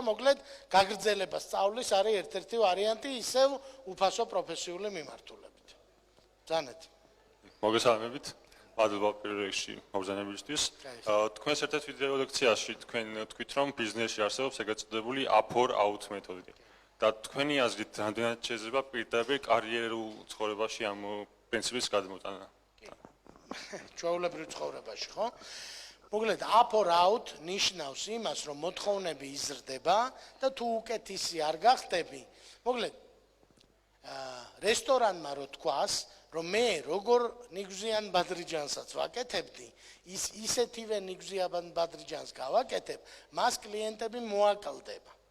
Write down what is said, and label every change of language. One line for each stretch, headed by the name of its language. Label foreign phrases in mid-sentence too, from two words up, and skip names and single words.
Georgian: მოკლედ გაგრძელება სწავლის არის ერთ-ერთი ვარიანტი ისევ უფასო პროფესიული მიმართულებით. ძანეთ. მოგესალმებით. მადლობა პირველ რიგში მოგზაურობისთვის. თქვენს ერთ-ერთ ვიდეო ლექციაში თქვენ თქვით, რომ ბიზნესში არსებობს ეგრეთ წოდებული
English: up-or-out
Georgian: მეთოდი. და თქვენი აზრით, რამდენად შეიძლება პირდაპირ კარიერულ ცხოვრებაში ამ პრინციპის გადმოტანა? ჩვეულებრივ ცხოვრებაში, ხო? მოკლედ
English: up-or-out
Georgian: ნიშნავს იმას, რომ მოთხოვნები იზრდება და თუ უკეთესი არ გახდები, მოკლედ რესტორანმა რო თქვას, რომ მე როგორ ნიგზიან ბადრიჯანსაც ვაკეთებდი, ისეთივე ნიგზიან ბადრიჯანს გავაკეთებ, მას კლიენტები მოაკლდება.